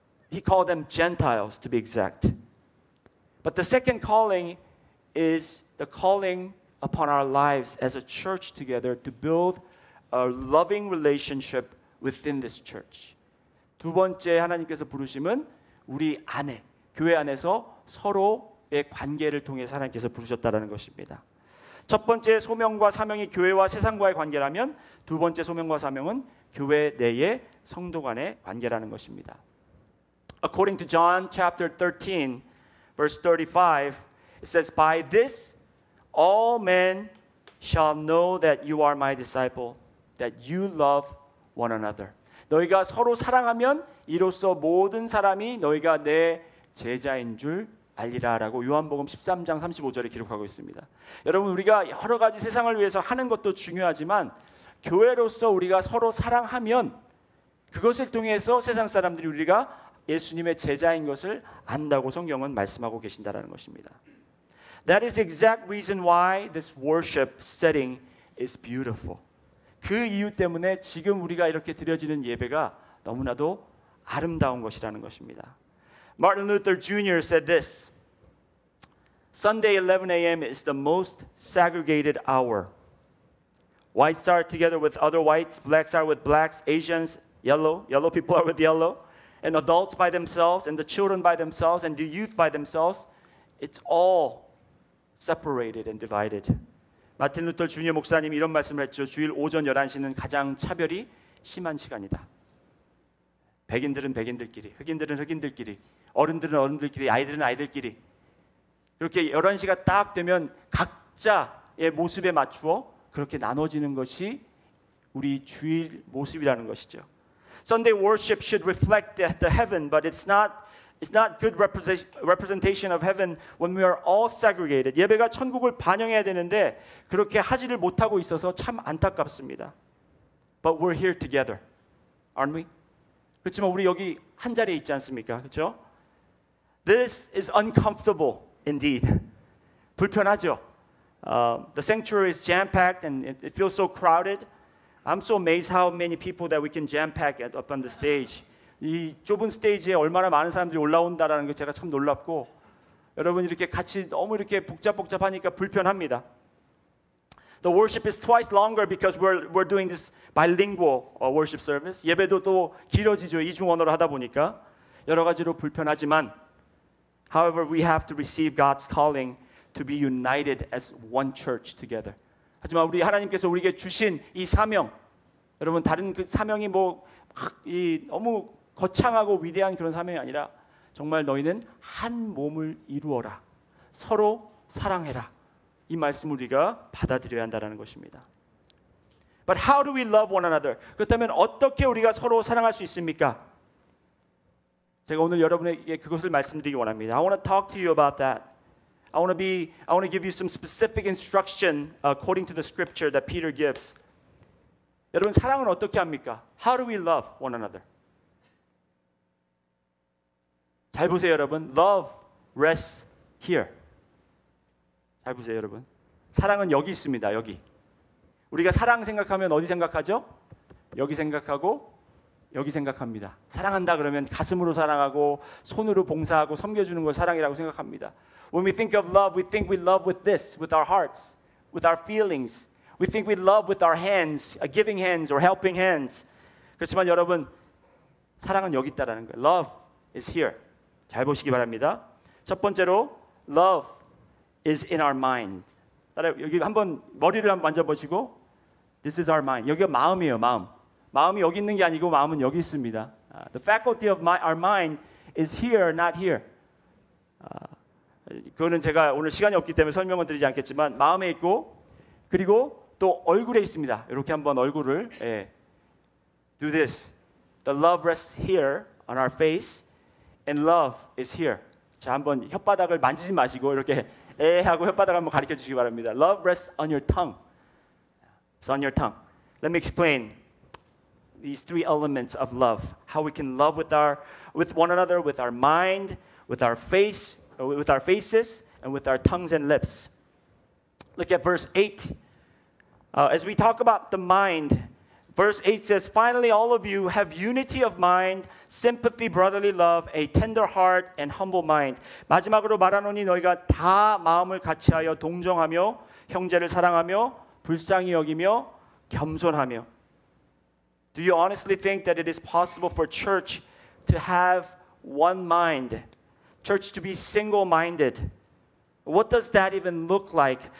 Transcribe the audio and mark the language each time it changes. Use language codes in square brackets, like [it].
[en] He called them Gentiles to be exact. But the second calling is the calling upon our lives as a church together to build a loving relationship within this church. [ko] 두 번째 하나님께서 부르심은 우리 안에, 교회 안에서 서로의 관계를 통해 하나님께서 부르셨다라는 것입니다. 첫 번째 소명과 사명이 교회와 세상과의 관계라면 두 번째 소명과 사명은 교회 내의 성도 간의 관계라는 것입니다. [en] According to John chapter 13 verse 35 it says by this all men shall know that you are my disciple that you love one another. [ko] 너희가 서로 사랑하면 이로써 모든 사람이 너희가 내 제자인 줄 알리라라고 요한복음 13장 35절에 기록하고 있습니다. 여러분 우리가 여러 가지 세상을 위해서 하는 것도 중요하지만 교회로서 우리가 서로 사랑하면 그것을 통해서 세상 사람들이 우리가 예수님의 제자인 것을 안다고 성경은 말씀하고 계신다라는 것입니다. [en] That is the exact reason why this worship setting is beautiful. [ko] 그 이유 때문에 지금 우리가 이렇게 드려지는 예배가 너무나도 아름다운 것이라는 것입니다. [en] Martin Luther Jr. said this. Sunday 11 a.m. is the most segregated hour. Whites are together with other whites, blacks are with blacks, Asians, yellow people are with yellow, and adults by themselves, and the children by themselves, and the youth by themselves. It's all separated and divided. [ko] 마틴 루터 주니어 목사님이 이런 말씀을 했죠. 주일 오전 11시는 가장 차별이 심한 시간이다. 백인들은 백인들끼리, 흑인들은 흑인들끼리, 어른들은 어른들끼리, 아이들은 아이들끼리. 그렇게 11시가 딱 되면 각자의 모습에 맞추어 그렇게 나눠지는 것이 우리 주일 모습이라는 것이죠. [en] Sunday worship should reflect the heaven, but it's not good representation of heaven when we are all segregated. [ko] 예배가 천국을 반영해야 되는데 그렇게 하지를 못하고 있어서 참 안타깝습니다. [en] But we're here together, aren't we? [ko] 그렇지만 우리 여기 한 자리에 있지 않습니까? 그렇죠? [en] This is uncomfortable indeed. [ko] 불편하죠. [en] The sanctuary is jam-packed and it feels so crowded. I'm so amazed how many people that we can jam-pack up on the stage. [ko] 이 좁은 스테이지에 얼마나 많은 사람들이 올라온다라는 게 제가 참 놀랍고 여러분 이렇게 같이 너무 이렇게 복잡하니까 불편합니다. [en] The worship is twice longer because we're doing this bilingual worship service. [ko] 예배도 또 길어지죠. 이중 언어로 하다 보니까 여러 가지로 불편하지만 [en] however we have to receive God's calling to be united as one church together. [ko] 하지만 우리 하나님께서 우리에게 주신 이 사명 여러분 다른 그 사명이 이 너무 거창하고 위대한 그런 사명이 아니라 정말 너희는 한 몸을 이루어라. 서로 사랑해라. 이 말씀을 우리가 받아들여야 한다는 것입니다. [en] But how do we love one another? [ko] 그렇다면 어떻게 우리가 서로 사랑할 수 있습니까? 제가 오늘 여러분에게 그것을 말씀드리기 원합니다. [en] I want to talk to you about that. I want to give you some specific instruction according to the scripture that Peter gives. [ko] 여러분 사랑은 어떻게 합니까? [en] How do we love one another? [ko] 잘 보세요, 여러분. [en] Love rests here. [ko] 잘 보세요, 여러분. 사랑은 여기 있습니다. 여기. 우리가 사랑 생각하면 어디 생각하죠? 여기 생각하고 여기 생각합니다. 사랑한다 그러면 가슴으로 사랑하고 손으로 봉사하고 섬겨주는 걸 사랑이라고 생각합니다. [en] When we think of love, we think we love with this, with our hearts, with our feelings. We think we love with our hands, giving hands or helping hands. [ko] 그렇지만 여러분, 사랑은 여기 있다라는 거예요. [en] Love is here. [ko] 잘 보시기 바랍니다. 첫 번째로, [en] love is in our mind. [ko] 여기 한번 머리를 한번 만져보시고, [en] this is our mind. [ko] 여기가 마음이에요, 마음. 마음이 여기 있는 게 아니고 마음은 여기 있습니다. [en] The faculty of our mind is here, not here. [ko] 그거는 제가 오늘 시간이 없기 때문에 설명은 드리지 않겠지만 마음에 있고 그리고 또 얼굴에 있습니다. 이렇게 한번 얼굴을 [en] do this. The love rests here on our face and love is here. [ko] 자, 한번 혓바닥을 만지지 마시고 이렇게 하고 혓바닥 한번 가르쳐 주시기 바랍니다. [en] Love rests on your tongue. It's on your tongue. Let me explain these three elements of love. How we can love with one another, with our mind, with our face, with our faces, and with our tongues and lips. Look at verse 8. As we talk about the mind, verse 8 says, "Finally, all of you have unity of mind, sympathy, brotherly love, a tender heart, and humble mind." [ko] 마지막으로 말하노니 너희가 다 마음을 같이하여 동정하며 형제를 사랑하며 불쌍히 여기며 겸손하며. [en] Do you honestly think that it is possible for church to have one mind? Church to be single-minded? What does that even look like?